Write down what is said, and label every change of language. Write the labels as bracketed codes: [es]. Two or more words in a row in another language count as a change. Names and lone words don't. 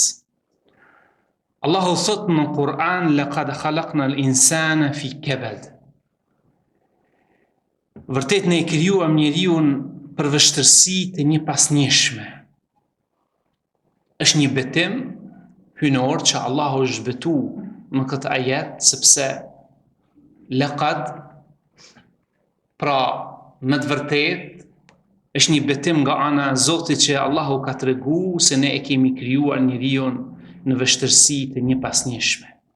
[sq] Allahu thot në Kur'an: [ar] "لقد خلقنا الإنسان في كبد." [sq] Vërtet ne e krijuam njeriu për vështirësi të një pasnjëshme. Është një betim hynor që Allahu është betu në këtë ajet, sepse laqad, pra me të vërtet, është një betim nga ana e Zotit që Allahu ka tregu se ne e kemi krijuar njeriu në vështirësi të një pasnjëshme.